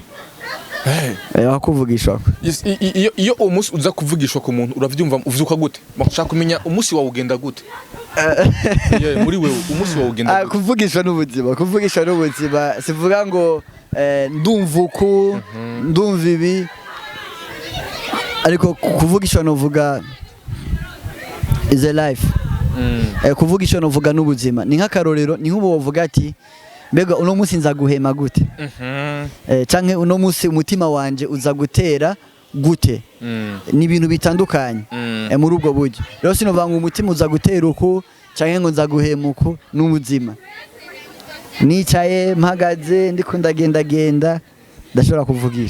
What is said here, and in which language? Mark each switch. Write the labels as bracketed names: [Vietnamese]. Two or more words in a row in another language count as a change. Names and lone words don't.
[Rundi] bakuvugishwa iyo umunsi uza kuvugishwa ku muntu uravyumva uvyuka gute bashaka kumenya umunsi wawe ugenda gute muri wewe umunsi wawe ugenda gute kuvugishwa n'ubuzima sivuga ngo ndumva uku ndumva ibi ariko kuvugishwa novuga [English] is a life [Rundi] kuvugishwa novuga n'ubuzima ni nk'akarorero ni nk'ubu wovuga ati mbega uno munsi nza guhema gute canke uno munsi umutima wanje uza gutera gute ni ibintu bitandukanye muri ubwo buryo rero sinovanga umutima uza gutera uko canke ngo nza guhema uko n'ubuzima nicaye mpagaze ndiko ndagenda ndashobora kuvugisha